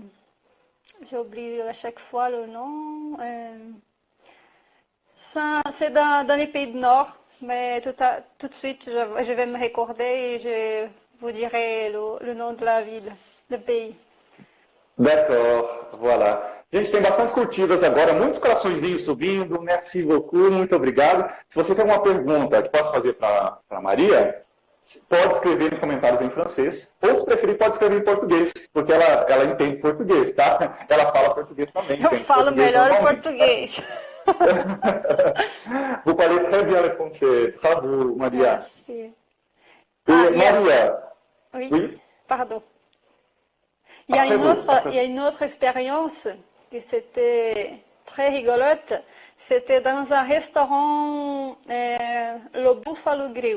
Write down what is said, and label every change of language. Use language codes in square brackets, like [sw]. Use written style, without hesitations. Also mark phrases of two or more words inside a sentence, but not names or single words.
[fr] J'ai oublié à chaque fois le nom. C'est dans les pays du Nord, mais tout de suite, je vais me recorder et je vous dirai le nom de la ville, du pays. D'accord, voilà. [pt] Gente, tem bastante curtidas agora, muitos coraçõezinhos subindo. [fr] Merci beaucoup, [pt] muito obrigado. Se você tem alguma pergunta que possa fazer para a Maria, pode escrever nos comentários em francês, ou se preferir, pode escrever em português, porque ela entende português, tá? Ela fala português também. Eu falo melhor português. [fr] Vous parlez très bien le français. Bravo, Maria. Merci. Maria. Oui, pardon. Il y a une autre expérience qui c'était très rigolote. C'était dans un restaurant, le Buffalo Grill.